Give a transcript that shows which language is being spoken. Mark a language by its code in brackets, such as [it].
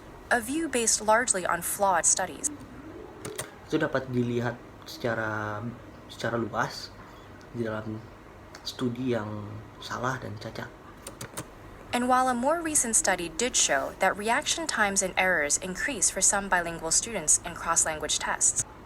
[en] A view based largely on flawed studies. [id] Itu dapat dilihat secara luas di dalam studi yang salah dan cacat. [en] And while a more recent study did show that reaction times and errors increase for some bilingual students in cross-language tests,